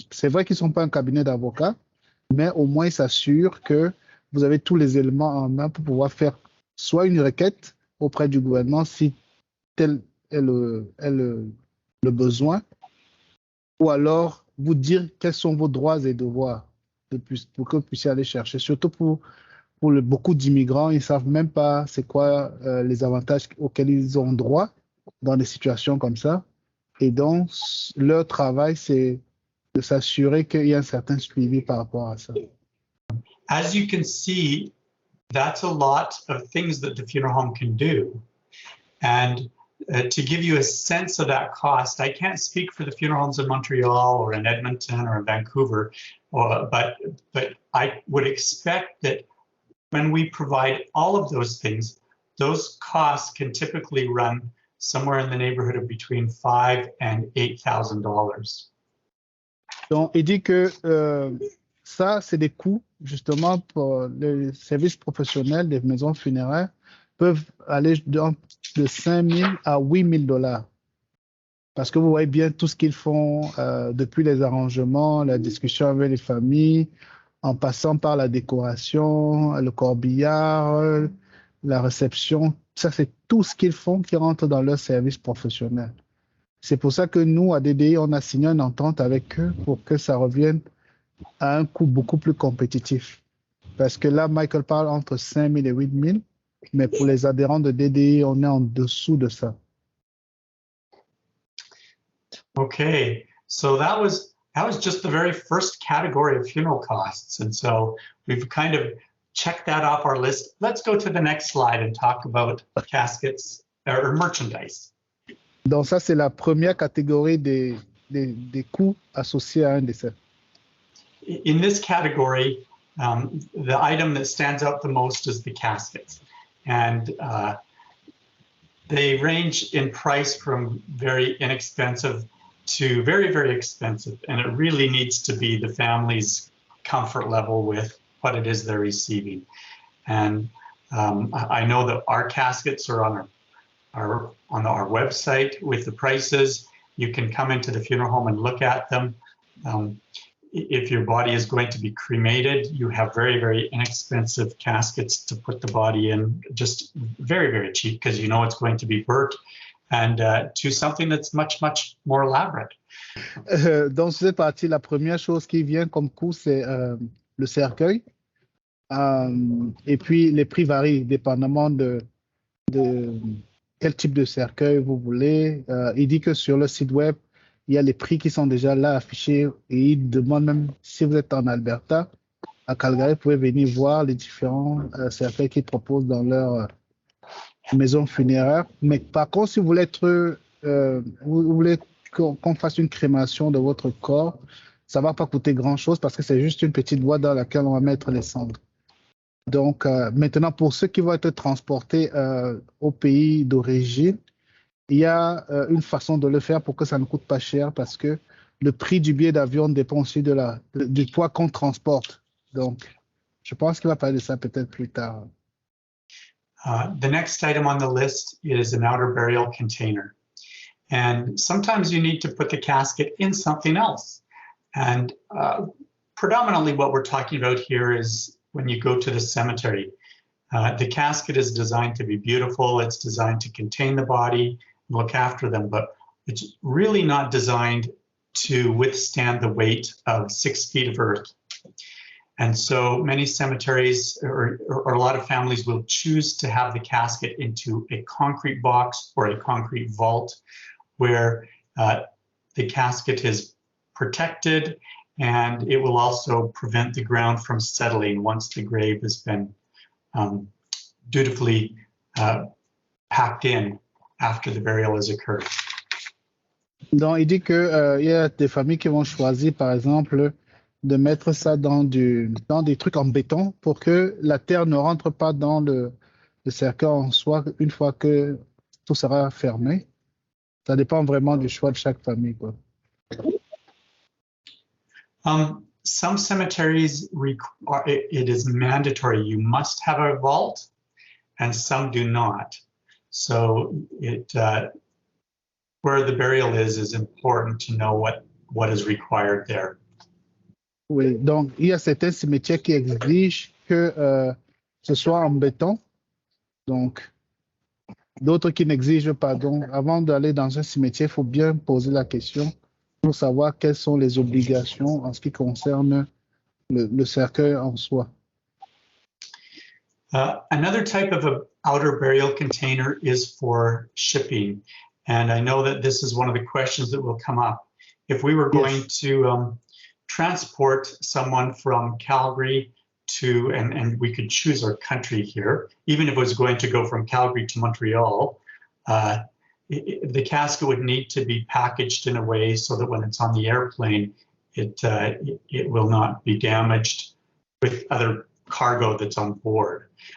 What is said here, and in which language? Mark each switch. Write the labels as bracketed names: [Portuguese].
[French] C'est vrai qu'ils ne sont pas un cabinet d'avocats, mais au moins ils s'assurent que vous avez tous les éléments en main pour pouvoir faire soit une requête auprès du gouvernement si tel est le besoin, ou alors vous dire quels sont vos droits et devoirs pour que vous puissiez aller chercher. Surtout pour beaucoup d'immigrants, ils ne savent même pas c'est quoi les avantages auxquels ils ont droit dans des situations comme ça. Et donc, leur travail, c'est de s'assurer qu'il y a un certain suivi par rapport à ça. [English] As you can see, that's a lot of things that the funeral home can do. And to give you a sense of that cost, I can't speak for the funeral homes in Montreal or in Edmonton or in Vancouver, but I would expect that when we provide all of those things, those costs can typically run somewhere in the neighborhood of between $5,000 and $8,000. [French] Donc, il dit que ça, c'est des coûts, justement, pour les services professionnels des maisons funéraires peuvent aller de 5 000 à 8 000 dollars. Parce que vous voyez bien tout ce qu'ils font depuis les arrangements, la discussion avec les familles, en passant par la décoration, le corbillard, la réception. Ça, c'est tout ce qu'ils font qui rentre dans leur service professionnel. C'est pour ça que nous, à DDI, on a signé une entente avec eux pour que ça revienne à un coût beaucoup plus compétitif. Parce que là, Michael parle entre 5 000 et 8 000, mais pour les adhérents de DDI, on est en dessous de ça. [English] Okay, so that was just the very first category of funeral costs. And so we've kind of checked that off our list. Let's go to the next slide and talk about caskets or merchandise. [French] Donc ça, c'est la première catégorie des coûts associés à un décès. [English] In this category, the item that stands out the most is the caskets. And they range in price from very inexpensive to very, very expensive. And it really needs to be the family's comfort level with what it is they're receiving. And I know that our caskets are on our website with the prices. You can come into the funeral home and look at them. If your body is going to be cremated, you have very, very inexpensive caskets to put the body in, just very, very cheap because you know it's going to be burnt, and to something that's much, much more elaborate. [French] Dans cette partie, la première chose qui vient comme coût, c'est le cercueil. Et puis, les prix varient dépendamment de quel type de cercueil vous voulez. Il dit que sur le site web, il y a les prix qui sont déjà là affichés et il demande même si vous êtes en Alberta, à Calgary, vous pouvez venir voir les différents cercueils qu'ils proposent dans leur maison funéraire. Mais par contre, si vous voulez vous voulez qu'on fasse une crémation de votre corps, ça ne va pas coûter grand-chose parce que c'est juste une petite boîte dans laquelle on va mettre les cendres. Donc, maintenant, pour ceux qui vont être transportés au pays d'origine, il y a une façon de le faire pour que ça ne coûte pas cher parce que le prix du billet d'avion dépend aussi du poids qu'on transporte. Donc, je pense qu'il va parler de ça peut-être plus tard. [English] The next item on the list is an outer burial container. And sometimes you need to put the casket in something else. And predominantly what we're talking about here is when you go to the cemetery. The casket is designed to be beautiful. It's designed to contain the body, look after them, but it's really not designed to withstand the weight of 6 feet of earth. And so many cemeteries or a lot of families will choose to have the casket into a concrete box or a concrete vault where the casket is protected, and it will also prevent the ground from settling once the grave has been dutifully packed in after the burial has occurred. [French] Donc, il dit qu'il y a des familles qui vont choisir, par exemple, de mettre ça dans des trucs en béton pour que la terre ne rentre pas dans le cercueil en soi une fois que tout sera fermé. Ça dépend vraiment du choix de chaque famille, quoi. [English] Some cemeteries, it is mandatory. You must have a vault. and some do not. So where the burial is important to know what is required there. [French] Oui, donc il y a certains cimetières qui exigent que ce soit en béton. Donc, d'autres qui n'exigent pas. Donc, avant d'aller dans un cimetière, il faut bien poser la question pour savoir quelles sont les obligations en ce qui concerne le cercueil en soi. [English] Another type of an outer burial container is for shipping. And I know that this is one of the questions that will come up. If we were going to transport someone from Calgary to, and we could choose our country here, even if it was going to go from Calgary to Montreal, the casket would need to be packaged in a way so that when it's on the airplane, it will not be damaged with other cargo that's on board.